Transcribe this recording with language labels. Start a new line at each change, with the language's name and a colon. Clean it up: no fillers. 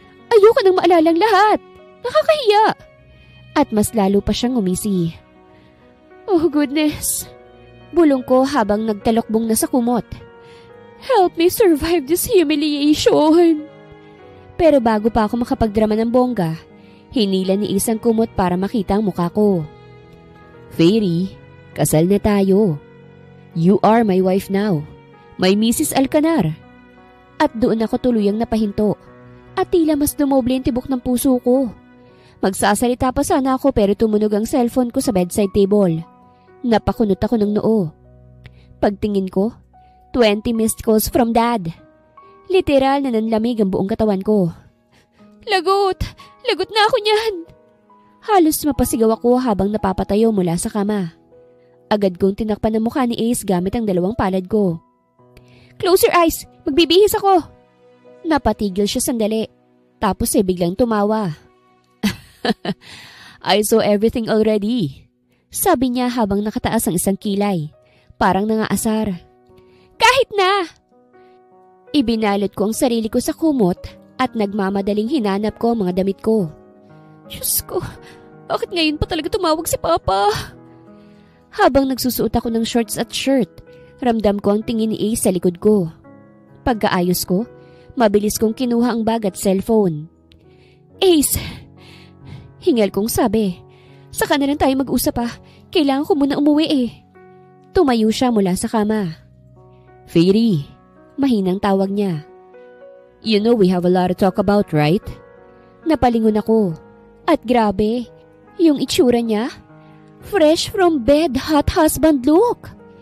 Filipino: Ayoko nang maalalang lahat. Nakakahiya. At mas lalo pa siyang umisi.
English: Oh goodness.
Filipino: Bulong ko habang nagtalokbong na sa kumot.
English: Help me survive this humiliation.
Filipino: Pero bago pa ako makapagdrama ng bongga, hinila ni isang kumot para makita ang mukha ko. Fairy, kasal na tayo.
English: You are my wife now, my Mrs. Alcanar.
Filipino: At doon ako tuluyang napahinto at tila mas dumoble ang tibok ng puso ko. Magsasalita pa sana ako pero tumunog ang cellphone ko sa bedside table. Napakunot ako ng noo. Pagtingin ko,
English: 20 missed calls from Dad.
Filipino: Literal na nanlamig ang buong katawan ko. Lagot na ako niyan. Halos mapasigaw ako habang napapatayo mula sa kama. Agad kong tinakpan ang mukha ni Ace gamit ang dalawang palad ko.
English: Close your eyes!
Filipino: Magbibihis ako! Napatigil siya sandali. Tapos ay biglang tumawa.
English: I saw everything already.
Filipino: Sabi niya habang nakataas ang isang kilay. Parang nangaasar. Kahit na! Ibinalot ko ang sarili ko sa kumot at nagmamadaling hinanap ko ang mga damit ko. Diyos ko, bakit ngayon pa talaga tumawag si Papa? Habang nagsusuot ako ng shorts at shirt, ramdam ko ang tingin ni Ace sa likod ko. Pagkaayos ko, mabilis kong kinuha ang bag at cellphone. Ace! Hingal kong sabi. Saka na lang tayo mag-usap ah. Kailangan ko muna umuwi eh. Tumayo siya mula sa kama. Fairy, mahinang tawag niya.
English: You know we have a lot to talk about, right?
Filipino: Napalingon ako. At grabe, yung itsura niya.
English: Fresh from bed, hot husband look.